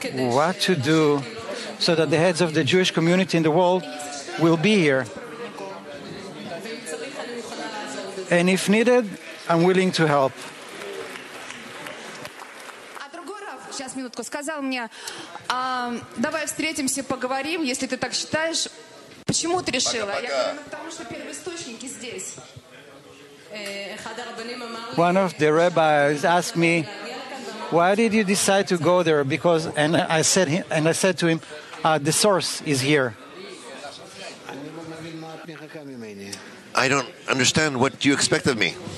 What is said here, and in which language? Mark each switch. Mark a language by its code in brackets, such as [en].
[en] What to do so that the heads of the Jewish community in the world will be here? And if needed, I'm willing to help. [ru] Сейчас, минутку, сказал мне, давай встретимся, поговорим, если ты так считаешь. Почему ты решила? Я говорю, потому что первоисточники здесь. [en] One of the rabbis asked me, why did you decide to go there? Because, and I said to him, the source is here. I don't understand what you expect of me.